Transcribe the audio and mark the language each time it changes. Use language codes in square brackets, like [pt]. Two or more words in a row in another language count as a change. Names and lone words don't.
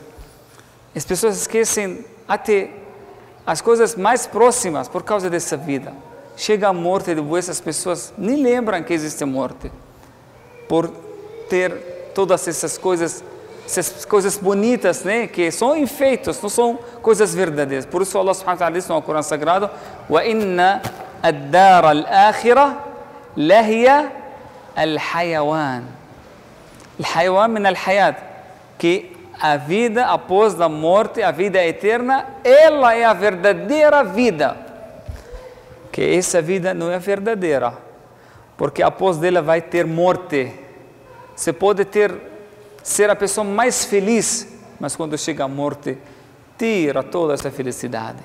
[pt] As pessoas esquecem até as coisas mais próximas por causa dessa vida. Chega a morte, depois as pessoas nem lembram que existe morte, por ter todas essas coisas bonitas, né, que são enfeitos, não são coisas verdadeiras. Por isso Allah [ar] سبحانه وتعالى [pt] diz no Alcorão Sagrado: [ar] وإن الدار الآخرة لهي الحيوان. الحيوان من الحياة, [pt] que a vida após a morte, a vida eterna, ela é a verdadeira vida. Que essa vida não é verdadeira, porque após dela vai ter morte. Você pode ser a pessoa mais feliz, mas quando chega a morte, tira toda essa felicidade.